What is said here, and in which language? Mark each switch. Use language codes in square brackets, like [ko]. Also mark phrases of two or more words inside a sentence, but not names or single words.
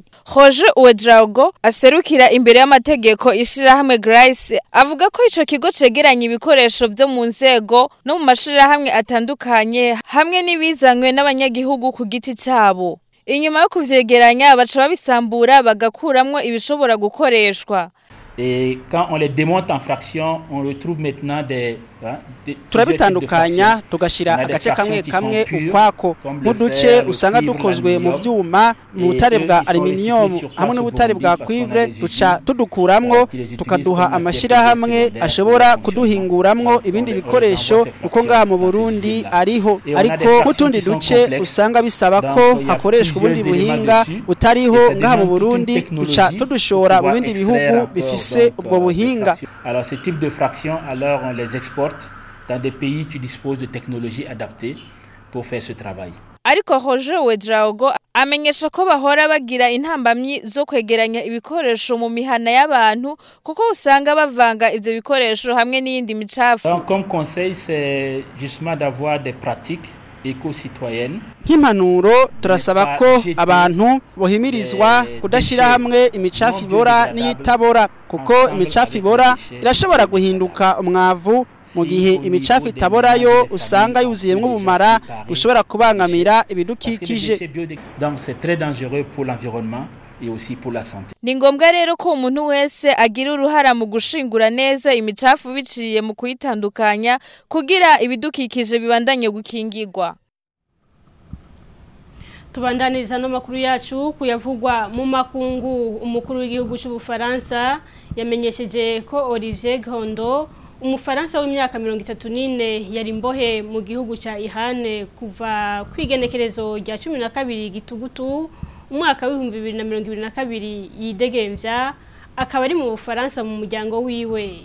[rn] Roje Uedrago aserukira imbere y'amategeko ishirahamwe Grace avuga ko ico kigo cegeranya ibikoresho vyo mu nzego no mu mashirahamwe atandukanye hamwe n'ibizanywe n'abanyagihugu ku giti cabo. Inyuma yo kuvyegeranya baca babisambura bagakuramwo ibishobora gukoreshwa. [fr] Et quand on les démonte en fractions, on retrouve maintenant [rn] turabitandukanya tugashira agace kamwe kamwe ukwako muduce usanga dukozwe mu vyuma mu butare bwa aluminium hamwe n'ubutare bwa cuivre duca tudukuramwo tukaduha amashira hamwe ashobora kuduhinguramwo ibindi bikoresho uko ngaha mu Burundi ariho ariko mutundi duce usanga bisaba ko hakoreshwa ubundi buhinga utariho ngaha mu Burundi duca tudushora mu bindi bihugu bifise ubwo buhinga. [fr] Alors ce type de fraction alors on les exporte dans des pays qui disposent de technologies adaptées pour faire ce travail. [rn] Ariko Roje Uedrago amenyesha ko bahora bagira intambamyi zo kwegeranya ibikoresho mu mihana y'abantu kuko usanga bavanga ivyo bikoresho hamwe n'iyindi micafu. [fr] Donc comme conseil c'est justement d'avoir des pratiques éco-citoyennes. [rn] Nk'impanuro turasaba ko abantu bohimirizwa kudashira hamwe imicafu ibora n'iyitabora kuko imicafu ibora irashobora guhinduka umwavu mu gihe imicafu itaborayo usanga yuzuyemwo ubumara ushobora kubangamira ibidukikije. [fr] Donc c'est très dangereux pour l'environnement et aussi pour la santé. [rn] Ni ngombwa rero ko umuntu wese agira uruhara mu gushingura neza imicafu biciye mu kuyitandukanya kugira ibidukikije bibandanye gukingirwa. Tubandaniza no makuru yacu kuyavugwa mu makungu. Umukuru w'igihugu cy'u Bufaransa yamenyesheje ko Olivier Gondo umufaransa w'imyaka 34 yari imbohe mu gihugu ca Iran kuva kwigenekerezo rya 12 gitugutu umwaka wa 2022 yidegemvya akaba ari mu Bufaransa mu muryango wiwe.